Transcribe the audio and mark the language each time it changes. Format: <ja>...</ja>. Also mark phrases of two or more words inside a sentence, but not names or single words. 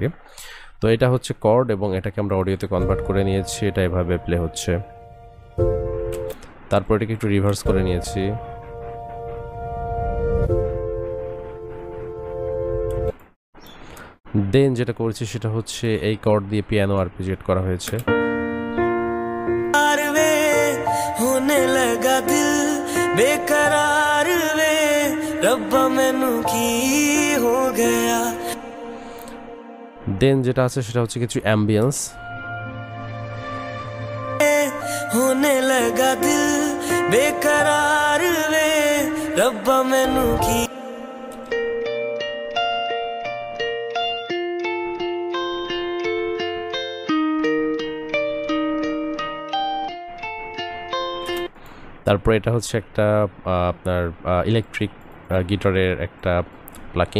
<bn>তো এটা হচ্ছে কর্ড এবং এটাকে আমরা অডিওতে কনভার্ট করে নিয়েছি, এটা এভাবে প্লে হচ্ছে। তারপর এটাকে একটু রিভার্স করে নিয়েছি। দেন যেটা করেছি সেটা হচ্ছে এই কর্ড দিয়ে পিয়ানো আরপিজিয়েট করা হয়েছে।</bn> <hi>वे होने लगा दिल बेकरार</hi> <pa>ਵੇ ਰੱਬਾ ਮੈਨੂੰ ਕੀ ਹੋ ਗਿਆ।</pa> <bn>দেন যেটা আছে সেটা হচ্ছে কিছু অ্যাম্বিয়েন্স।</bn> <hi>होने लगा दिल बेकरार वे</hi> <pa>ਰੱਬਾ ਮੈਨੂੰ ਕੀ</pa> <bn>তারপরে এটা হচ্ছে একটা আপনার ইলেকট্রিক গিটারের একটা প্লাকিং।</bn>